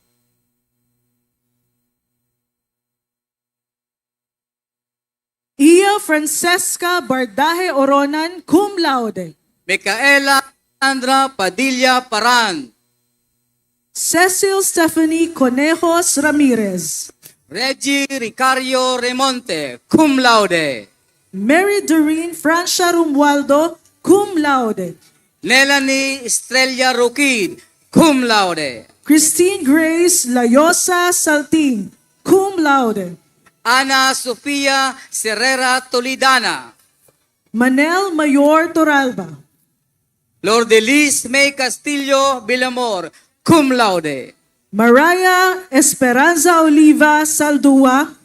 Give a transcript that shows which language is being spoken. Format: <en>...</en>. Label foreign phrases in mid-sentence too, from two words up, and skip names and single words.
<en>Ia Francesca Bardaje Oronan,</en> <la>cum laude.</la> <en>Micaela Sandra Padilla Paran. Cecil Stephanie Conejos Ramirez. Reggie Ricario Remonte,</en> <la>cum laude.</la> <en>Mary Doreen Francia Romualdo,</en> <la>cum laude.</la> <en>Nelanie Estrella Ruquid,</en> <la>cum laude.</la> <en>Christine Grace Layosa Saltin,</en> <la>cum laude.</la> <en>Ana Sofia Serrera Tolidana. Manel Mayor Toralba. Lourdelis May Castillo Villamor,</en> <la>cum laude.</la> <en>Mariah Esperanza Oliva Saldua.</en>